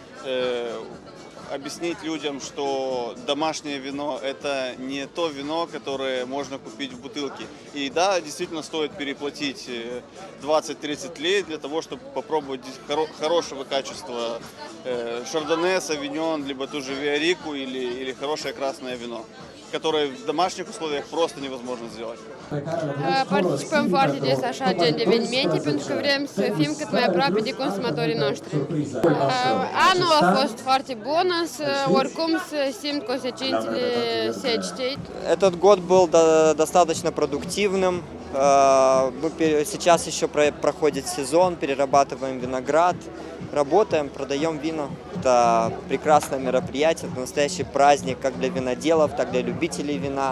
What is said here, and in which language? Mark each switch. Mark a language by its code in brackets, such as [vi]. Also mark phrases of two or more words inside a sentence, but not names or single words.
[ru] Объяснить людям, что домашнее вино – это не то вино, которое можно купить в бутылке. И да, действительно стоит переплатить 20-30 лет для того, чтобы попробовать хорошего качества шардоне, савиньон, либо ту же виарику или хорошее красное вино, которое в домашних условиях просто невозможно сделать. [ro] Participăm foarte des așa gen de evenimente pentru că vrem să fim cât mai aproape de consumatorii noștri. Anul a fost foarte bun, însă oricum se simt consecințele secetei. [ru] Этот год был достаточно продуктивным. Сейчас еще проходит сезон, перерабатываем виноград, работаем, продаем вина. Это прекрасное мероприятие, это настоящий праздник как для виноделов, так и для любителей вина.